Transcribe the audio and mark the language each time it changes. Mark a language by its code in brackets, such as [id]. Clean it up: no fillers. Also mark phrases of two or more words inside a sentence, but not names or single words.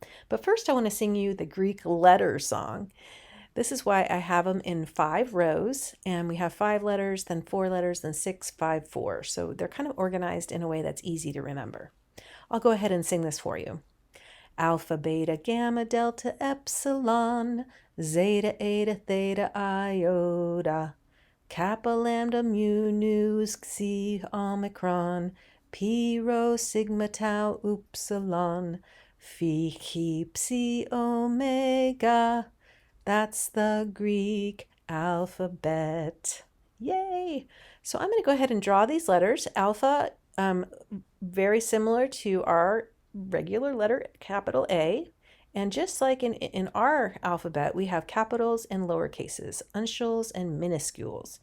[en] But first I want to sing you the Greek letter song. This is why I have them in 5 rows, and we have 5 letters, then 4 letters, then 6, 5, 4. So they're kind of organized in a way that's easy to remember. I'll go ahead and sing this for you. Alpha, beta, gamma, delta, epsilon, zeta, eta, theta, iota, kappa, lambda, mu, nu, xi, omicron, pi, rho, sigma, tau, upsilon, phi, chi, psi, omega. That's the Greek alphabet. Yay! So I'm going to go ahead and draw these letters. Alpha, very similar to our regular letter, capital A. And just like in our alphabet, we have capitals and lower cases, uncials and minuscules.